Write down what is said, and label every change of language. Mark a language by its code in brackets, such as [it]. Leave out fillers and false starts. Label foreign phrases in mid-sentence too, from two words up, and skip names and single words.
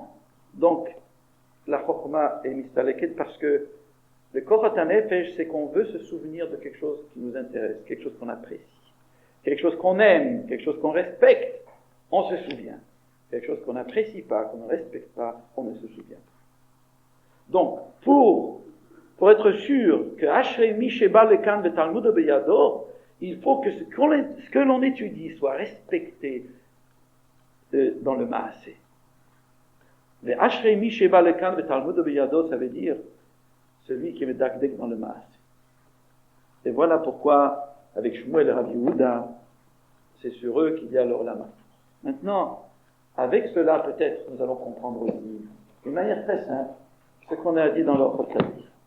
[fr] Donc, la Chokhmah est mistaleket parce que le [he] כוחות הנפש, [fr] c'est qu'on veut se souvenir de quelque chose qui nous intéresse, quelque chose qu'on apprécie, quelque chose qu'on aime, quelque chose qu'on respecte, on se souvient. Quelque chose qu'on n'apprécie pas, qu'on ne respecte pas, on ne se souvient pas. Donc, pour être sûr que [he] אשרי מי שבא לכאן ותלמודו בידו, [fr] il faut que ce que l'on étudie soit respecté dans le Maaseh. Mais [he] אשרי מי שבא לכאן ותלמודו בידו, [fr] ça veut dire celui qui est medakdek dans le Maaseh. Et voilà pourquoi, avec Shmuel et Rabbi Yehuda, c'est sur eux qu'il y a l' [he] עולם הבא. [fr] Maintenant, avec cela, peut-être, nous allons comprendre aussi, d'une manière très simple, ce qu'on a dit dans l'Orchot Tzadikim.